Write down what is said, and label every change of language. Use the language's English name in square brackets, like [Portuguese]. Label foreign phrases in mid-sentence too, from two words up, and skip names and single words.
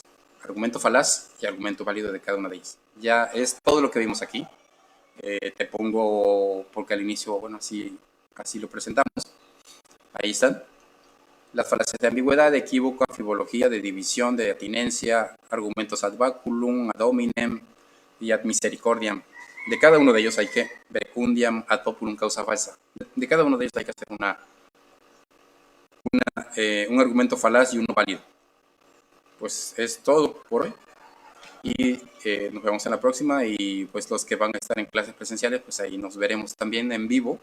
[Spanish] Argumento falaz y argumento válido de cada una de ellas. Ya es todo lo que vimos aquí. Te pongo, porque al inicio, bueno, así lo presentamos. Ahí están. Las falacias de ambigüedad, de equívoco, amfibología, de división, de atinencia, argumentos [Latin] ad baculum, ad hominem [Spanish] y [Latin] ad misericordiam. [Spanish] De cada uno de ellos hay que verecundiam, [Latin] ad populum [Spanish] causa falsa. De cada uno de ellos hay que hacer un argumento falaz y uno válido. Pues es todo por hoy. Y nos vemos en la próxima. Y pues los que van a estar en clases presenciales, pues ahí nos veremos también en vivo.